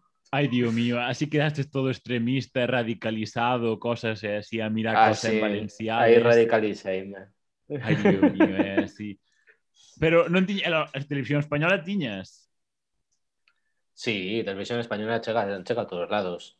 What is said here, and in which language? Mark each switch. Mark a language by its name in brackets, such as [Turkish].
[Spanish] Ay, Dios mío, así quedaste todo extremista, radicalizado, cosas así, a mirar cosas en valenciano. [Galician] Aí radicaliceime. [Spanish] Ay, Dios mío, sí. [Galician] Pero non tiña, a televisión española tiñas? Sí, televisión española chega a todos lados.